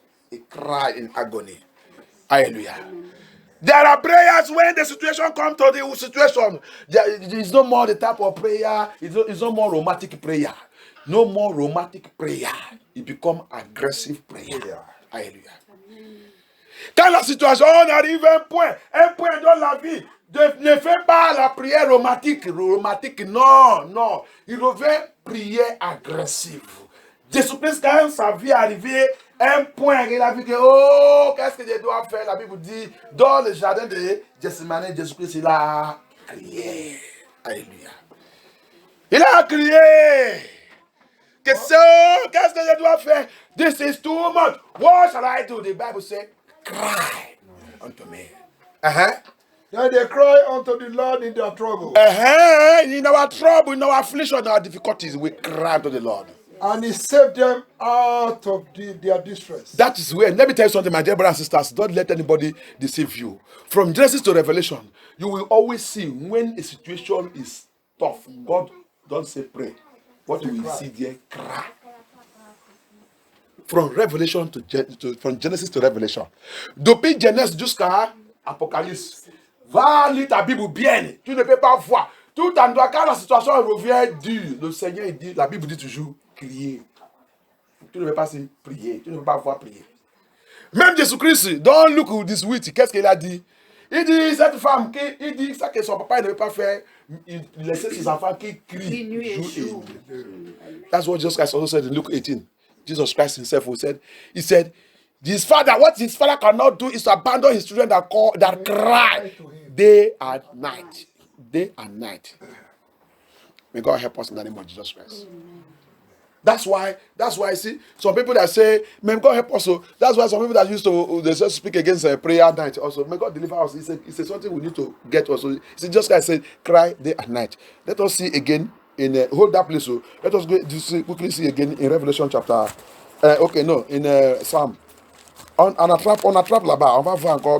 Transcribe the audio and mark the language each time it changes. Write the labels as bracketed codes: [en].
[en] He cried in agony. Hallelujah. There are prayers when the situation comes to the situation. There is no more the type of prayer. It's no more romantic prayer. No more romantic prayer. It becomes aggressive prayer. Hallelujah. [fr] Quand la situation arrive à un point dans la vie, ne fais pas la prière romantique. Non. Il revient prière agressive. Jésus-Christ, quand sa vie est arrivée, un point, il a vu que, qu'est-ce que je dois faire? La Bible dit, dans le jardin de Gethsemane, Jésus-Christ, il a crié. Alléluia. Il a crié. Qu'est-ce que je dois faire? [en] This is too much. What shall I do? The Bible says, cry unto me. Then they cry unto the Lord in their trouble. In our trouble, in our affliction, in our difficulties, we cry unto the Lord. And he saved them out of their distress. That is where, let me tell you something, my dear brothers and sisters. Don't let anybody deceive you. From Genesis to Revelation, you will always see when a situation is tough, God don't say pray. What you will see there, cry. From Revelation from Genesis to Revelation. [fr] Depuis Genèse jusqu'à Apocalypse. Va lire ta Bible bien. Tu ne peux pas voir. Tout endroit, quand la situation revient dure, le Seigneur dit, la Bible dit toujours, crier. Tu ne peux pas prier. Tu ne peux pas voir prier. Même [en] Jésus-Christ, don't look at this witch. [fr] Qu'est-ce qu'il a dit? Il dit, cette femme, il dit ça que son papa ne veut pas faire. Il laissait ses enfants qui crient jour et nuit. [en] That's what Jesus Christ also said in Luke 18. Jesus Christ himself he said, what his father cannot do is to abandon his children that cry day and night. Day and night. May God help us in the name of Jesus Christ. That's why see some people that say, may God help us. So that's why some people that used to they just speak against prayer night also. May God deliver us. It's something we need to get also. See, just like I said, cry day and night. Let us see again in hold that place. So let us go quickly see again in Revelation chapter. In Psalm. [fr] On a trap là-bas. On va voir encore.